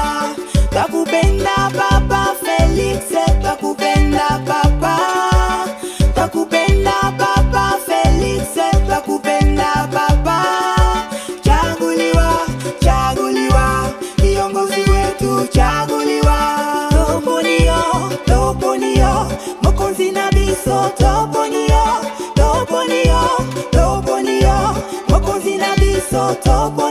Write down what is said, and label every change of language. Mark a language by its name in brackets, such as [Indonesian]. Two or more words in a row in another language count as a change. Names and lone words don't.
[Swahili] Takupenda Papa Felix, takupenda Papa, takupenda Papa Felix, takupenda Papa. Chaguliwa, chaguliwa, kiongozi wetu, chaguliwa. [Lingala] Toponio, toponio, mokonzi na biso, toponio, toponio, toponio, mokonzi na biso, toponio.